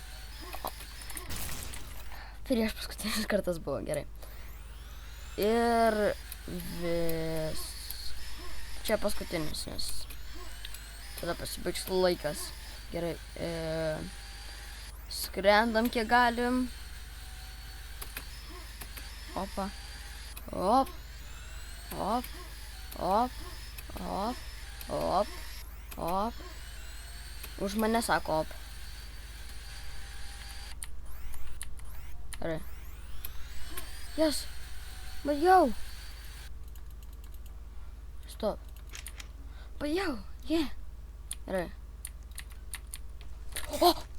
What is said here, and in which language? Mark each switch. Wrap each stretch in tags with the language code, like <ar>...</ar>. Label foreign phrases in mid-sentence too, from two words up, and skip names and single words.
<lt>Prieš paskutinis kartas buvo. Gerai. Ir vis. Čia paskutinis, nes tada pasibaigs laikas. Gerai. Skrendam kiek galim. Opa. Op. Op. Op. Op. Op. Op. Už mane sako op. Gerai. Yes. Baigiau. Stop. Baigiau. Yeah. Gerai. O!</lt>